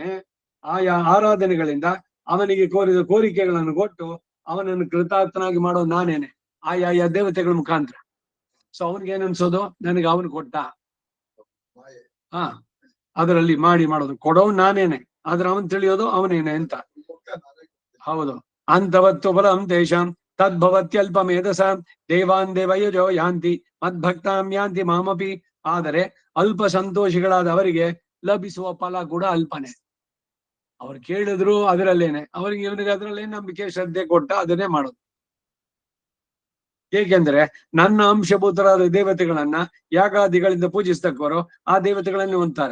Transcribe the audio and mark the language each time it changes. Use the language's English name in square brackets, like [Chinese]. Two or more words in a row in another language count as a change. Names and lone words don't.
[Kannada] ಆಯಾ ಆರಾಧನೆಗಳಿಂದ ಅವನಿಗೆ ಕೋರಿದ ಕೋರಿಕೆಗಳನ್ನು ಕೊಟ್ಟು ಅವನನ್ನು ಕೃತಾರ್ಥನಾಗಿ ಮಾಡೋದು ನಾನೇನೆ, ಆಯಾ ದೇವತೆಗಳ ಮುಖಾಂತರ. ಸೊ ಅವನಿಗೆ ಏನನ್ಸೋದು, ನನಗೆ ಅವನು ಕೊಟ್ಟ, ಅದರಲ್ಲಿ ಮಾಡೋದು ಕೊಡೋನು ನಾನೇನೆ, ಆದ್ರೆ ಅವನ್ ತಿಳಿಯೋದು ಅವನೇನೆ ಅಂತ. ಹೌದು. [Sanskrit] ಅಂತವತ್ತು ಬಲಂ ತೇಷಾಂ ತದ್ಭವತ್ಯಲ್ಪ ಮೇಧಸಾಂ ದೇವಾನ್ ದೇವಯಜೋ ಯಾಂತಿ ಮದ್ಭಕ್ತಾಂ ಯಾಂತಿ ಮಾಮಪಿ. [Kannada] ಆದರೆ ಅಲ್ಪ ಸಂತೋಷಿಗಳಾದ ಅವರಿಗೆ ಲಭಿಸುವ ಫಲ ಕೂಡ ಅಲ್ಪನೆ. ಅವ್ರು ಕೇಳಿದ್ರು ಅದರಲ್ಲೇನೆ, ಅವರಿಗೆ ಇವನಿಗೆ ಅದರಲ್ಲೇ ನಂಬಿಕೆ ಶ್ರದ್ಧೆ ಕೊಟ್ಟ ಅದನ್ನೇ ಮಾಡೋದು. ಏಕೆಂದ್ರೆ ನನ್ನ ಅಂಶಭೂತರಾದ ದೇವತೆಗಳನ್ನ ಯಾಗಾದಿಗಳಿಂದ ಪೂಜಿಸ್ತಕ್ಕವರು ಆ ದೇವತೆಗಳನ್ನೇ ಹೊಂದ್ತಾರೆ.